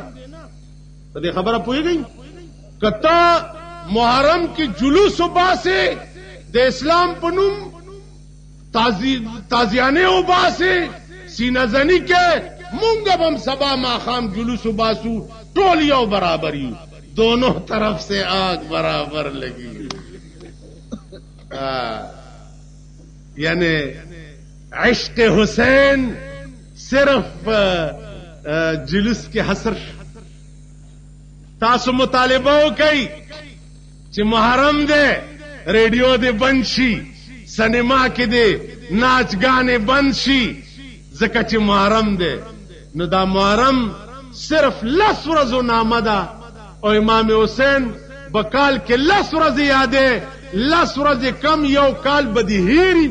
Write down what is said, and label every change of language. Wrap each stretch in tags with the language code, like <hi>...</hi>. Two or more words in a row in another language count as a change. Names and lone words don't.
<ps>په دې خبره پوهېږئ که ته محرم کې جلوس وباسې د اسلام په نوم تازیانې وباسې سینه زنی کې مونږ به هم سبا ماښام جلوس وباسو ټول یو برابر یو،</ps> <ur>دونوں طرف سے آگ برابر لگی.</ur> <ps>یعنی عشق حسین صرف جلوس کې حصر. تاسو مطالبه وکئ چې محرم دی ریډیو دې بند شي، سینما کې دې ناچ ګانې بند شي ځکه چې محرم دی. نو دا محرم صرف 10 ورځو نامه ده او امام حسین بکال کې 10 ورځې یادې، 10 ورځې کم یو کال به دې هېري.</ps>